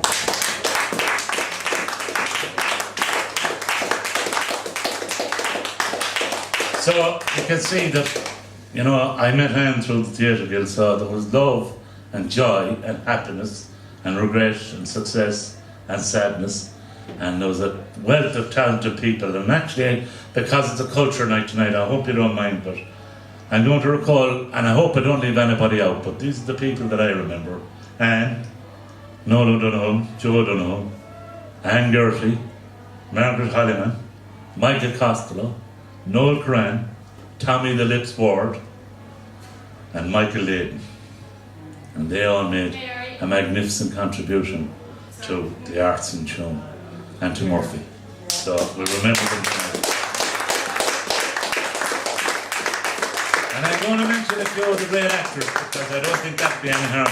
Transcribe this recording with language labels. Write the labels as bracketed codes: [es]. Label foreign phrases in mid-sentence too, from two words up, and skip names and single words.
[en] So you can see that, you know, I met Anne through the Theatrical, so there was love and joy and happiness and regret and success and sadness, and there was a wealth of talented people. And actually, because it's a culture night tonight, I hope you don't mind, but I'm going to recall, and I hope I don't leave anybody out, but these are the people that I remember. Anne, Noel O'Donoghue, Joe O'Donoghue, Anne Gertie, Margaret Hollyman, Michael Costello, Noel Curran, Tommy the Lips Ward, and Michael Layden. And they all made a magnificent contribution to the arts in Tuam and to Murphy. So we remember them tonight. And I'm going to mention a few of the great actors because I don't think that'd be any harm.